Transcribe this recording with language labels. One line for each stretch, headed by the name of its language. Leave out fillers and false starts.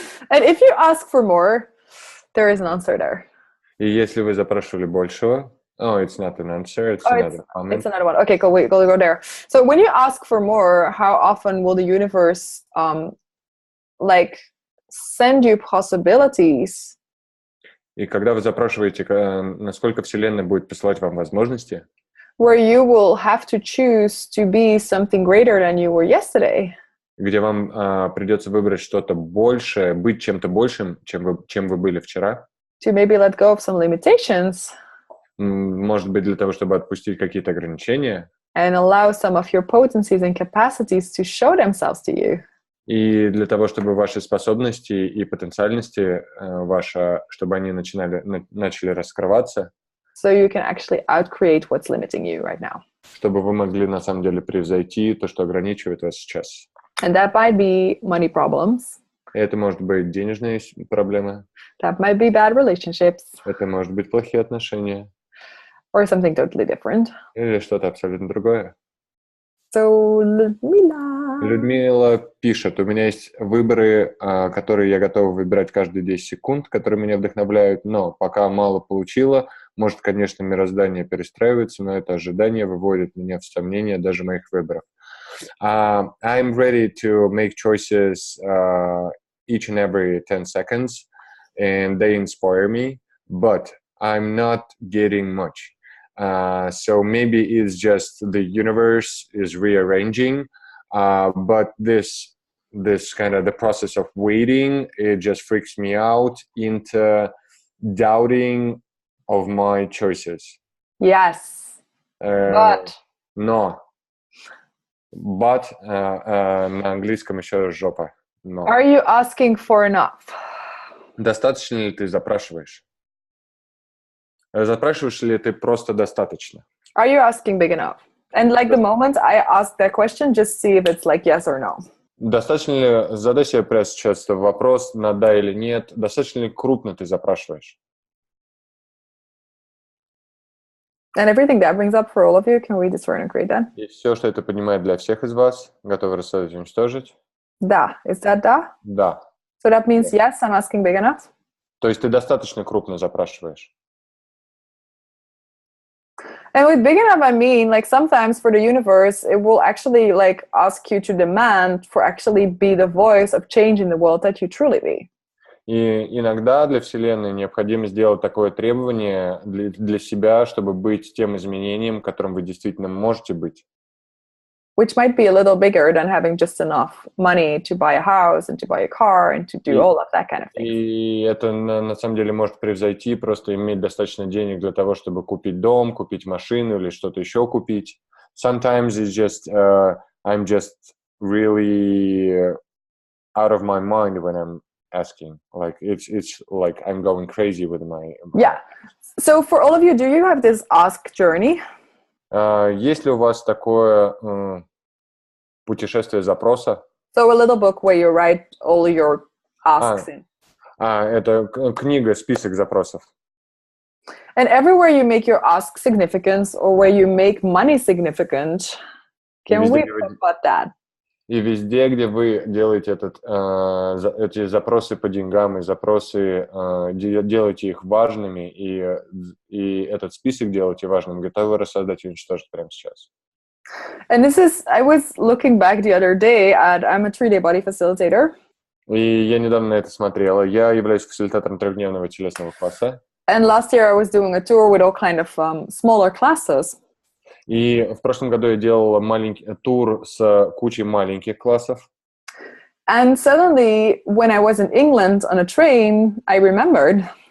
English: And if you ask for more, there is an answer there.
Russian: И если вы запрашивали большего,
English: it's not an answer, it's another comment. It's another one. Okay, cool. Wait, go there. So when you ask for more, how often will the universe like send you possibilities?
Russian: И когда вы запрашиваете, насколько Вселенная будет посылать вам возможности,
English: where you will have to choose to be something greater than you were yesterday.
Russian: Где вам придется выбрать что-то большее, быть чем-то большим, чем вы были вчера.
English: To maybe let go of some limitations.
Russian: Может быть, для того, чтобы отпустить какие-то ограничения.
English: And allow some of your potencies and capacities to show themselves to you.
Russian: И для того, чтобы ваши способности и потенциальности чтобы они начали раскрываться.
English: So you can actually outcreate what's limiting you right now.
Russian: Чтобы вы могли на самом деле превзойти то, что ограничивает вас сейчас.
English: And that might be money problems.
Russian: Это может быть денежные проблемы.
English: That might be bad relationships.
Russian: Это может быть плохие отношения.
English: Or something totally different.
Russian: Или что-то абсолютно другое.
English: So,
Russian: Людмила пишет, у меня есть выборы, которые я готова выбирать каждые 10 секунд, которые меня вдохновляют, но пока мало получила, может, конечно, мироздание перестраивается, но это ожидание выводит меня в сомнения даже моих выборов.
English: I'm ready to make choices each and every 10 seconds, and they inspire me, but I'm not getting much. So maybe it's just the universe is rearranging, but this kind of the process of waiting, it just freaks me out into doubting of my choices. Yes. But.
Russian: Но. But на английском еще жопа. Но.
English: Are you asking for enough?
Russian: Достаточно ли ты запрашиваешь? Запрашиваешь ли ты просто достаточно?
English: Are you asking big enough? And like the moment I ask that question, just see if it's like yes or no.
Russian: Достаточно ли, задай себе прямо сейчас вопрос на да или нет, достаточно ли крупно ты запрашиваешь?
English: And everything that brings up for all of you, can we destroy and create that?
Russian: И все, что это поднимает для всех из вас, готовы рассадить и уничтожить? Да.
English: Is that
Russian: да? Да.
English: So that means yes, I'm asking big enough?
Russian: То есть ты достаточно крупно запрашиваешь?
English: And with big enough, I mean, like sometimes for the universe, it will actually like ask you to demand for actually be the voice of change in the world that you truly be.
Russian: И иногда для Вселенной необходимо сделать такое требование для себя, чтобы быть тем изменением, которым вы действительно можете быть.
English: Which might be a little bigger than having just enough money to buy a house and to buy a car and to do all of that kind of thing.
Russian: И это на самом деле может превзойти просто иметь достаточно денег для того, чтобы купить дом, купить машину или что-то еще купить.
English: Sometimes it's just I'm just really out of my mind when I'm asking. Like it's like I'm going crazy with my. Yeah. So for all of you, do you have this ask journey?
Russian: Есть ли у вас такое путешествие запроса?
English: So a little book where you write all your asks in.
Russian: Это книга, список запросов.
English: And everywhere you make your ask significant or where you make money significant, can we talk about that?
Russian: И везде, где вы делаете эти запросы по деньгам и запросы, делаете их важными, и этот список делаете важным, готовы рассадать и уничтожить прямо сейчас.
English: And this is, I was looking back the other day I'm a 3-day body facilitator.
Russian: И я недавно на это смотрела. Я являюсь фасилитатором 3-дневного телесного класса.
English: And last year I was doing a tour with all kind of smaller classes.
Russian: И в прошлом году я делала маленький тур с кучей маленьких классов.
English: And suddenly, when I was in England on a train, I remembered.